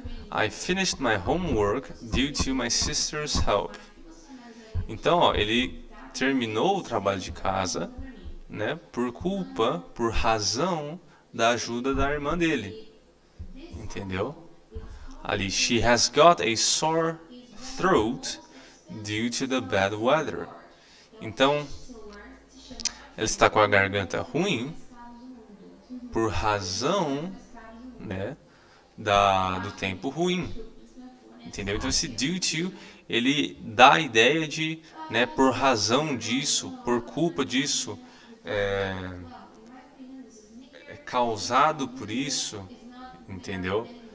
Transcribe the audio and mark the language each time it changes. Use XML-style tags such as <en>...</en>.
<en>I finished my homework due to my sister's help.</en> <pt>Então, ele terminou o trabalho de casa, né, por razão da ajuda da irmã dele. Entendeu?</pt> <en>Ali, she has got a sore throat due to the bad weather.</en> <pt>Então, ela está com a garganta ruim por razão, né, do tempo ruim. Entendeu? Então, esse due to, ele dá a ideia de, né, por razão disso, por culpa disso, é causado por isso, entendeu?</pt>